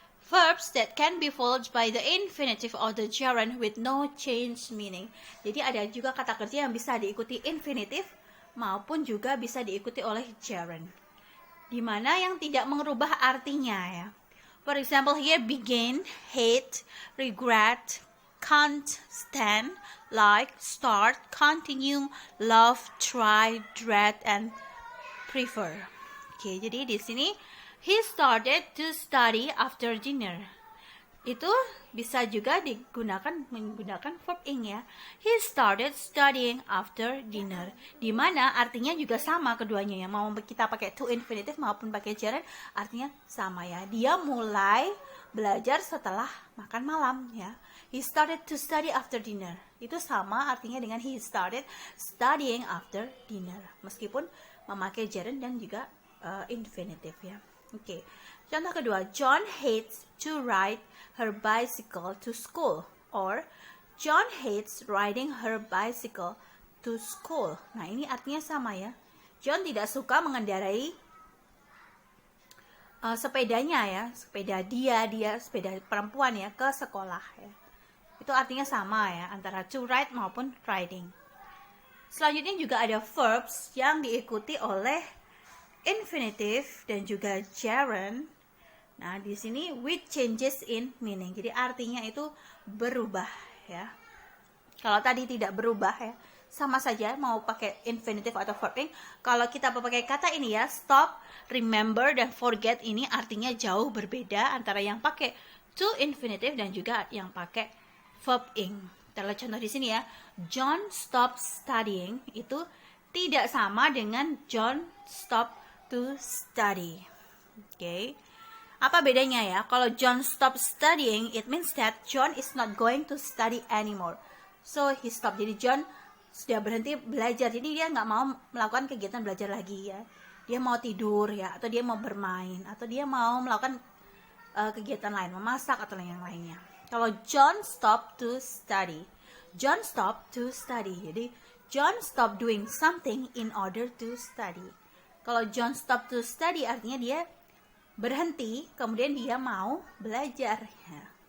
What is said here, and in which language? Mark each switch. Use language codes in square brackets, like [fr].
[en] Verbs that can be followed by the infinitive or the gerund with no change meaning. [id] Jadi ada juga kata kerja yang bisa diikuti infinitive maupun juga bisa diikuti oleh gerund, di mana yang tidak mengubah artinya ya. [en] For example here, begin, hate, regret, can't, stand, like, start, continue, love, try, dread, and prefer. [id] Oke, jadi di sini [en] he started to study after dinner. [id] Itu bisa juga digunakan menggunakan verb ing ya. [en] He started studying after dinner. [id] Di mana artinya juga sama keduanya ya. Mau kita pakai to infinitive maupun pakai gerund, artinya sama ya. Dia mulai belajar setelah makan malam ya. [en] He started to study after dinner. [id] Itu sama artinya dengan [en] he started studying after dinner. [id] Meskipun memakai gerund dan juga infinitive ya. Oke, contoh kedua, [en] John hates to ride her bicycle to school, or John hates riding her bicycle to school. [id] Nah, ini artinya sama ya. John tidak suka mengendarai sepedanya ya, sepeda sepeda perempuan ya, ke sekolah ya. Itu artinya sama ya, antara to ride maupun riding. Selanjutnya juga ada verbs yang diikuti oleh infinitive dan juga gerund. Nah, di sini [en] with changes in meaning. [id] Jadi artinya itu berubah ya. Kalau tadi tidak berubah ya, sama saja mau pakai infinitive atau verb ing. Kalau kita pakai kata ini ya, stop, remember, dan forget, ini artinya jauh berbeda antara yang pakai to infinitive dan juga yang pakai verb ing. Kita lihat contoh di sini ya. [en] John stopped studying [id] itu tidak sama dengan [en] John stopped to study. [id] Okay. Apa bedanya ya? [en] Kalau John stop studying, it means that John is not going to study anymore. So he stopped. [id] Jadi John sudah berhenti belajar. Jadi dia nggak mau melakukan kegiatan belajar lagi ya. Dia mau tidur ya, atau dia mau bermain, atau dia mau melakukan kegiatan lain, memasak atau yang lainnya. [en] Kalau John stop to study, John stop to study. Jadi John stop doing something in order to study. [id] Kalau [en] John stop to study [id] artinya dia berhenti, kemudian dia mau belajar. Ya.